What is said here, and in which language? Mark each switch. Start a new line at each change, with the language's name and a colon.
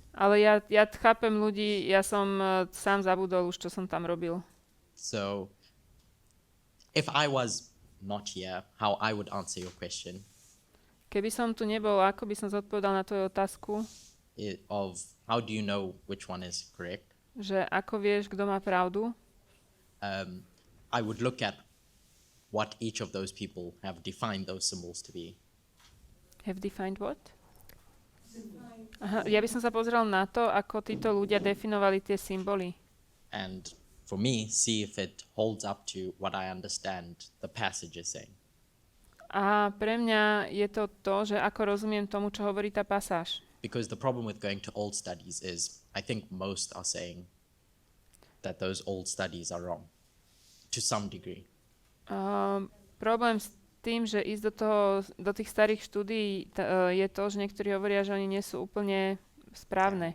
Slovak: Ale ja chápem ľudí, ja som sám zabudol už, čo som tam robil.
English: So if I was not here, how I would answer your question
Slovak: Keby som tu nebol, ako by som zodpovedal na tvoju otázku,
English: of how do you know which one is correct?
Slovak: že ako vieš, kto má pravdu,
English: I would look at what each of those people have defined those symbols to be. have defined what?
Slovak: Aha, ja by som sa pozrel na to, ako títo ľudia definovali tie symboly.
English: And for me, see if it holds up to what I understand the passage is saying.
Slovak: A pre mňa je to to, že ako rozumiem tomu, čo hovorí tá pasáž.
English: Because the problem with going to old studies is I think most are saying that those old studies are wrong. to some degree.
Slovak: Problém s tým, že ísť do tých starých štúdií je to, že niektorí hovoria, že oni nie sú úplne správne.